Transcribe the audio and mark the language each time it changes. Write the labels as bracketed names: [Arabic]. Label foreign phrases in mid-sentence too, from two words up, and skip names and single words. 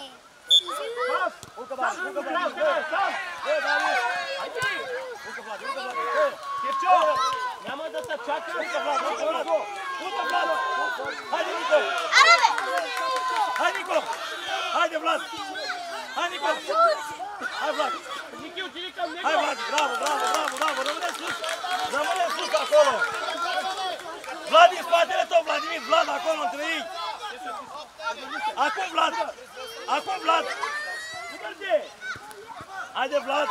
[Bulgarian] Пас! Сам! Айде! Кирчо! Няма да те чака. Хайде, Нико! Хайде, Нико! Хайде, Влад! [Romanian] Hai, Nico! Hai, Vlad! Nichi, utili cam Nico! Hai, Vlad! Bravo! Rămâne sus! Rămâne sus acolo! Vlad din spatele tău, Vladimir! Vlad acolo între ei! Acum, Vlad! Acum, Vlad! Nu merge! Haide, Vlad!